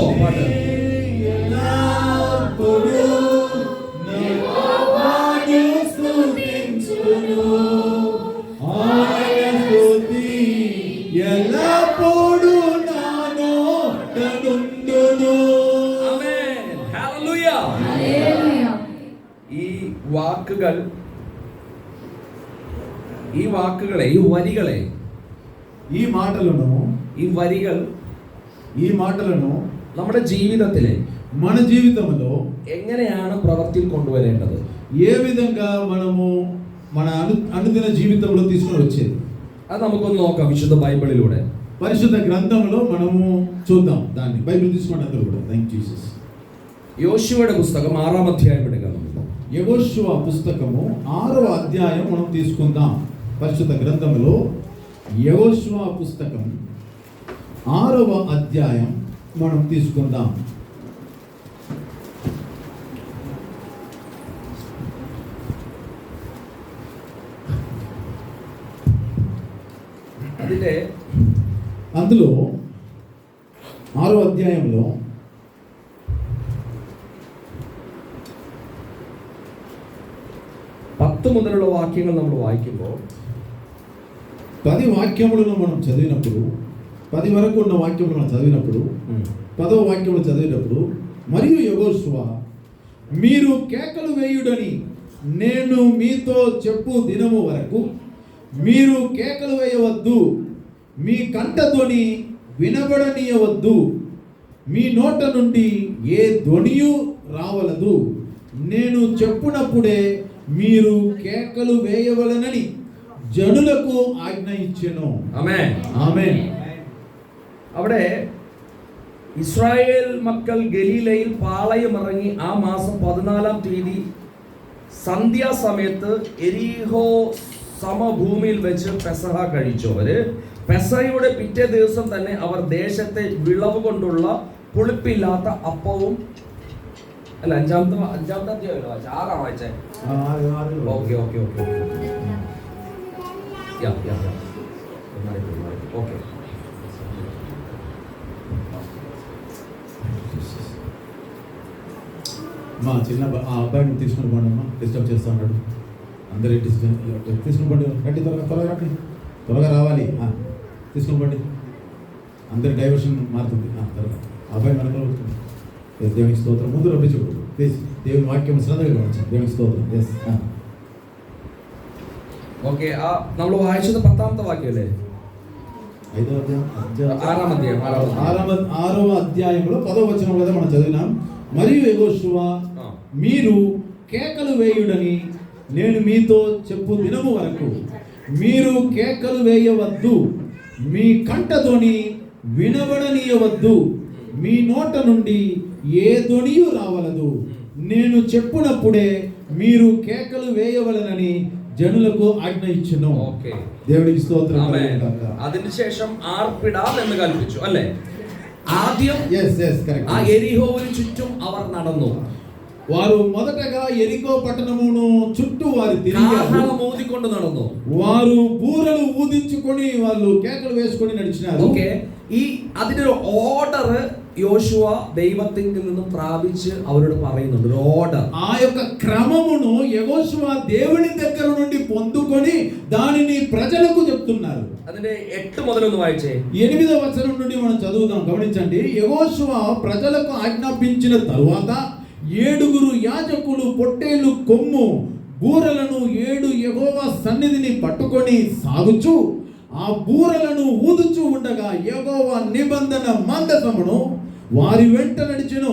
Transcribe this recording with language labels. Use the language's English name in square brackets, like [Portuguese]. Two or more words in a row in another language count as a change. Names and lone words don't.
[Malayalam] പാട്ട്. [Telugu] ఎల్లప్పుడూ యెహోవాను స్తుతించును. ఆయన స్తుతి ఎల్లప్పుడూ నా నోట నుండును. [Malayalam] ആമേൻ. ഹല്ലേലൂയ. [Telugu] హల్లెలూయా. [Malayalam] ഈ വാക്കുകളെ, ഈ വരികളെ, [Telugu] ఈ మాటలను [Malayalam] ഈ വരികൾ നമ്മുടെ ജീവിതത്തിലെ [Telugu] మన జీవితంలో [Malayalam] എങ്ങനെയാണ് പ്രവൃത്തിയിൽ കൊണ്ടുവരേണ്ടത്? [Telugu] ఏ విధంగా మనము మన అనుదిన జీవితంలో తీసుకొని వచ్చేది [Malayalam] അത് നമുക്കൊന്ന് നോക്കാം വിശുദ്ധ ബൈബിളിലൂടെ. [Telugu] పరిశుద్ధ గ్రంథంలో మనము చూద్దాం దాన్ని. బైబిల్ తీసుకోండి అందరూ కూడా. [English] Thank Jesus. [Malayalam] యోశువയുടെ പുസ്തകം 6-ാം അധ്യായം എടുക്കാം. [Telugu] యెహోషువ పుస్తకము 6వ అధ్యాయం మనం తీసుకుందాం. పరిశుద్ధ గ్రంథంలో యెహోషువ పుస్తకం 6వ అధ్యాయం మనం తీసుకుందాం. అందులో 6వ అధ్యాయంలో [Malayalam] 10 മുതലുള്ള വാക്യങ്ങൾ നമ്മൾ വായിക്കുമ്പോൾ [Telugu] 10 వాక్యములను మనం చదివినప్పుడు, 10 వరకు ఉన్న వాక్యములు మనం చదివినప్పుడు, 10వ వాక్యములు చదివినప్పుడు, మరియు యెహోషువ మీరు కేకలు వేయుడని నేను మీతో చెప్పు దినము వరకు మీరు కేకలు వేయవద్దు, మీ కంఠధ్వని వినబడనీయవద్దు, మీ నోట నుండి ఏ ధ్వనియు రావలదు, నేను చెప్పునప్పుడే మీరు కేకలు వేయవలనని జనులకు ఆజ్ఞ ఇచ్చెను. [Malayalam] ആമേൻ. [Telugu] ఆమేన్. [Malayalam] അവിടെ ഇസ്രായേൽ മക്കൾ ഗലീലയിൽ പാളയമിറങ്ങി ആ മാസം 14-ാം തീയതി സന്ധ്യാസമയത്ത് എരീഹോ സമഭൂമിയിൽ വെച്ച് പെസഹ കഴിച്ചു. അവര് പെസഹയുടെ പിറ്റേ ദിവസം തന്നെ അവർ ദേശത്തെ വിളവ് കൊണ്ടുള്ള പുളിപ്പില്ലാത്ത അപ്പവും അല്ല അഞ്ചാമത്തെ അധ്യായമല്ലോ വായിച്ചേ? 6-ാം വായിച്ചേ? [English] okay okay okay okay. [Telugu] మా చిన్న ఆ అబ్బాయిని తీసుకుని పోండి అమ్మా, డిస్టర్బ్ చేస్తూ ఉన్నాడు. అందరూ తీసుకుని పోండి, రండి త్వరగా రండి, త్వరగా రావాలి. తీసుకుని పోండి, అందరి డైవర్షన్ మారుతుంది. త్వరగా ఆ అబ్బాయి మనలో దేవునికి స్తోత్రం. ముందు రబ్బి చూడు ప్లీజ్. దేవుని వాక్యం శ్రద్ధగా గమనించండి. దేవునికి స్తోత్రం. ఎస్. [Malayalam] ഓക്കെ. നമ്മൾ വായിച്ചത് 10-ാമത്തെ വാക്യമല്ലേ? [Telugu] 6వ అధ్యాయంలో 10వ వచనం కదా మనం చదివినాం. మరియు యెహోషువ మీరు కేకలు వేయుడని నేను మీతో చెప్పు దినము వరకు మీరు కేకలు వేయవద్దు, మీ కంఠధ్వని వినబడనీయవద్దు, మీ నోట నుండి ఏ ధ్వనియు రావలదు, నేను చెప్పునప్పుడే మీరు కేకలు వేయవలనని జనులకు ఆజ్ఞ ఇచ్చెను. ఓకే. దేవునికి స్తోత్రం. [Malayalam] അതിനുശേഷം ആർപ്പിടാം എന്ന് കൽപ്പിച്ചു അല്ലേ? ആദ്യം [Telugu] కరెక్ట్. [Malayalam] ആ എരിഹോവിന് ചുറ്റും അവർ നടന്നു. [Telugu] వారు మొదటగా ఎరికో పట్టణమును చుట్టూ వారు తిరిగారు. [Malayalam] കാഹളം ഊതിക്കൊണ്ട് നടന്നു. [Telugu] వారు బూరలు ఊదించుకొని వాళ్ళు కేకలు వేసుకొని నడిచినారు. ఓకే. [Malayalam] ഈ അതിനൊരു ഓർഡർ യോശുവ ദൈവത്തിൽ നിന്നും പ്രാപിച്ച് അവരോട് പറയുന്നുണ്ട്. ഒരു ഓർഡർ. [Telugu] ఆ యొక్క క్రమమును యెహోషువ దేవుని దగ్గర నుండి పొందుకొని దానిని ప్రజలకు చెప్తున్నారు. [Malayalam] അതിന്റെ 8 മുതലൊന്ന് വായിച്ചേ. [Telugu] 8వ వచనం నుండి మనం చదువుదాం. గమనించండి. యెహోషువ ప్రజలకు ఆజ్ఞాపించిన తరువాత 7 యాజకులు పొట్టేలు కొమ్ము బూరలను 7 యెహోవా సన్నిధిని పట్టుకొని సాగుచు ఆ బూరలను ఊదుచూ ఉండగా యెహోవా నిబంధన మందసమును వారి వెంట నడిచెను.